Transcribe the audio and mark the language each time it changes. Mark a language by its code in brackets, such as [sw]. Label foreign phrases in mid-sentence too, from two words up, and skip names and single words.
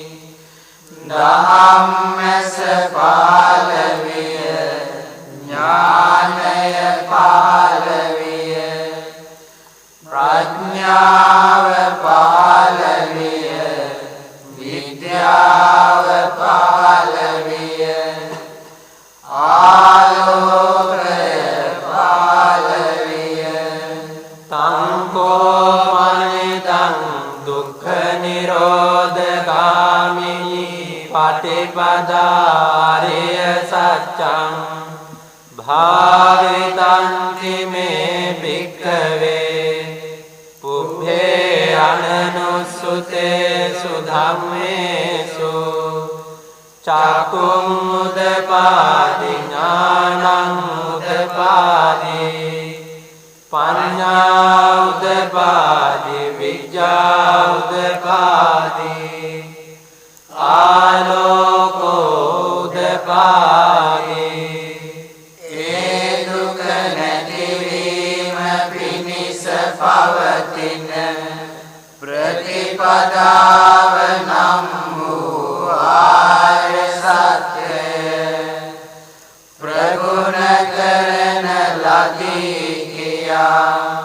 [si] දහම්මැස පහළ විය ඥානය පහළ විය ප්‍රඥාව පහළ විය විද්‍යාව පහළ විය ආලෝකය පහළ විය [pi] තංකෝ මනිතං දුක්ඛ නිරෝධගාමිනී පටිපදාරිය සත්‍යං භාවිතං කිමේ භික්ඛවේ පුබ්බේ අනනුස්සුතේසු ධම්මේසු චක්ඛුං උදපාදි ඥානං උදපාදි පඤ්ඤා උදපාදි විඤ්ඤා උදපාදි ආලෝකෝ උදපාදි [si] ඒ දුක නැතිවීම පිණිස පවතින ප්‍රතිපදාව නම් වූ ආර්ය සත්‍යය ප්‍රගුණ කරන ලදී කියා